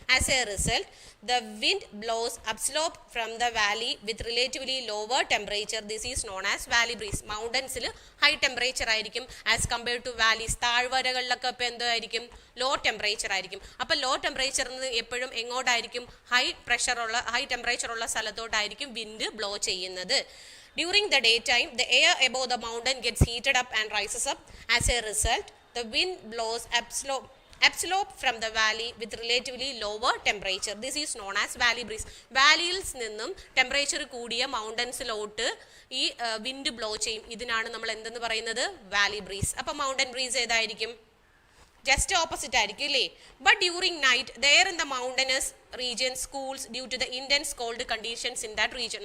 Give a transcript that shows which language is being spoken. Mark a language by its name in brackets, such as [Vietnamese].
[English] As a result the wind blows upslope from the valley with relatively lower temperature. This is known as valley breeze. [Malayalam] മൗണ്ടൻസിൽ high temperature ആയിരിക്കും [English] As compared to valleys. [Malayalam] താഴ്വരകളിലൊക്കെ ഇപ്പോൾ എന്തായിരിക്കും? Low temperature ആയിരിക്കും. അപ്പോൾ law ടെമ്പറേച്ചറിൽ നിന്ന് എപ്പോഴും എങ്ങോട്ടായിരിക്കും? High ടെമ്പറേച്ചറുള്ള സ്ഥലത്തോട്ടായിരിക്കും wind blow ചെയ്യുന്നത്. [English] During the daytime, the air above the mountain gets heated up and rises up. As a result, the wind blows upslope from the valley with relatively lower temperature. This is known as valley breeze. [Malayalam] വാലിയിൽ നിന്നും temperature കൂടിയ മൗണ്ടൻസിലോട്ട് ഈ wind blow ചെയ്യും. ഇതിനാണ് നമ്മൾ എന്തെന്ന് പറയുന്നത്? Valley breeze. അപ്പം mountain breeze ഏതായിരിക്കും? ജസ്റ്റ് ഓപ്പോസിറ്റ് ആയിരിക്കും അല്ലേ? [English] But during night there in the mountainous region cools due to the intense cold conditions in that region.